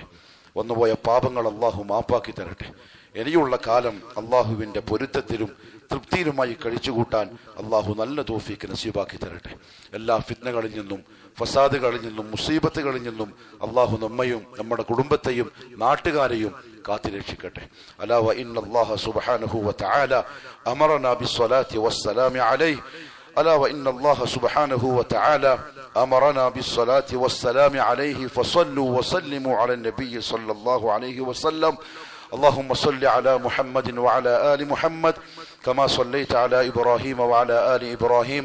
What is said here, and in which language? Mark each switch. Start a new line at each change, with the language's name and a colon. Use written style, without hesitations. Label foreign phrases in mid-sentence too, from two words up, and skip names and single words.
Malayalam: വന്നുപോയ പാപങ്ങൾ അള്ളാഹു മാപ്പാക്കി തരട്ടെ. ഇനിയുള്ള കാലം അള്ളാഹുവിന്റെ പൊരുത്തത്തിലും തൃപ്തിയിലുമായി കഴിച്ചുകൂട്ടാൻ അള്ളാഹു നല്ല തൗഫീഖ് നസീബാക്കി തരട്ടെ. എല്ലാ ഫിത്നകളിൽ നിന്നും, ഫസാദുകളിൽ നിന്നും, മുസീബത്തുകളിൽ നിന്നും അള്ളാഹു നമ്മയും നമ്മുടെ കുടുംബത്തെയും നാട്ടുകാരെയും കാത്തുരക്ഷിക്കട്ടെ.
Arabic: ألا وإن الله سبحانه وتعالى أمرنا بالصلاة والسلام عليه. ألا وإن الله سبحانه وتعالى أمرنا بالصلاة والسلام عليه فصلوا وسلموا على النبي صلى الله عليه وسلم. اللهم صل على محمد وعلى آل محمد كما صليت على إبراهيم وعلى آل إبراهيم.